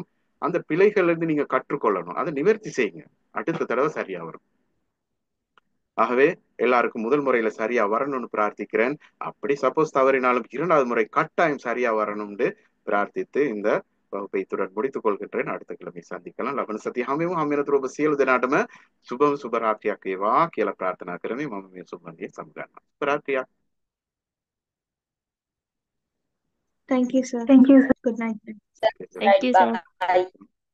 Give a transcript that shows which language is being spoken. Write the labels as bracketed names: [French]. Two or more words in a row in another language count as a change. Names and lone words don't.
[Tamil] அந்த பிழைகள் இருந்து நீங்க கற்றுக்கொள்ளணும், அதை நிவர்த்தி செய்யுங்க, அடுத்த தடவை சரியா வரும். ஆகவே எல்லாருக்கும் முதல் முறையில சரியா வரணும்னு பிரார்த்திக்கிறேன். அப்படி சப்போஸ் தவறினாலும் 2வது முறை கட்டாயம் சரியா வரணும்னு பிரார்த்தித்து இந்த வகுப்பை இத்துடன் முடித்துக் கொள்கின்றேன். அடுத்த கிழமை சந்திக்கலாம். [Sinhala] லබන සතිය හැමෝම හැමෙනතුරු ඔබ සියලු දෙනාටම සුබම සුබ රාත්‍රියක් වේවා කියලා ප්‍රාර්ථනා කරමි. මම මේ සුබන්දිය සමුගන්නවා. සුබ රාත්‍රියක්. [English] Thank you, sir. Thank you, sir. Good night. Okay, sir. Thank you, sir. Bye.